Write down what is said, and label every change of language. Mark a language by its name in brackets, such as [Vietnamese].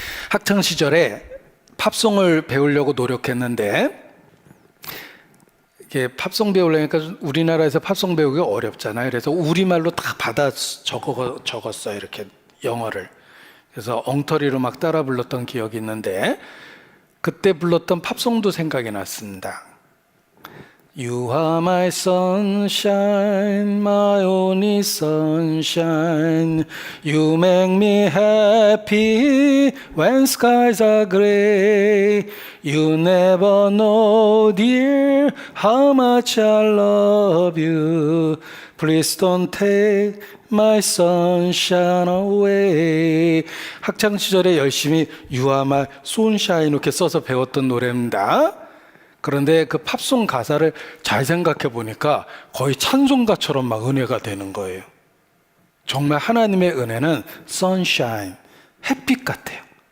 [Korean] 학창 시절에 팝송을 배우려고 노력했는데 이게 팝송 배우려니까 우리나라에서 팝송 배우기가 어렵잖아요. 그래서 우리말로 다 받아 적었어요. 이렇게 영어를. 그래서 엉터리로 막 따라 불렀던 기억이 있는데 그때 불렀던 팝송도 생각이 났습니다. [English] You are my sunshine, my only sunshine. You make me happy when skies are gray. You never know, dear, how much I love you. Please don't take my sunshine away. [Korean] 학창 시절에 열심히 [English] You are my sunshine [Korean] 이렇게 써서 배웠던 노래입니다. 그런데 그 팝송 가사를 잘 생각해 보니까 거의 찬송가처럼 막 은혜가 되는 거예요. 정말 하나님의 은혜는 sunshine, 햇빛 같아요.